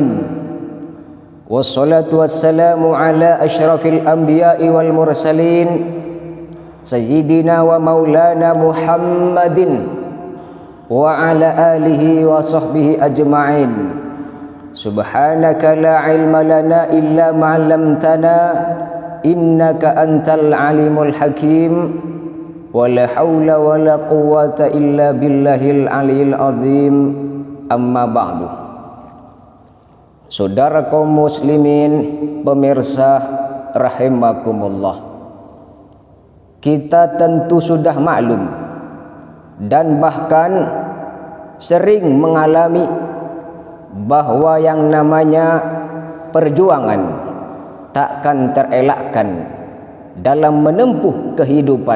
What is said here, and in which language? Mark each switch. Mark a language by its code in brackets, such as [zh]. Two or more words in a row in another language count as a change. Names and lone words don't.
[ar] والصلاة والسلام على أشرف الأنبياء والمرسلين سيدنا ومولانا محمد وعلى آله وصحبه أجمعين. سبحانك لا علم لنا إلا ما علمتنا إنك أنت العليم الحكيم. ولا حول ولا قوة إلا بالله العلي العظيم. أما بعد. [id] Saudara kaum muslimin, pemirsa rahimakumullah, kita tentu sudah maklum dan bahkan sering mengalami bahwa yang namanya perjuangan takkan terelakkan dalam menempuh kehidupan.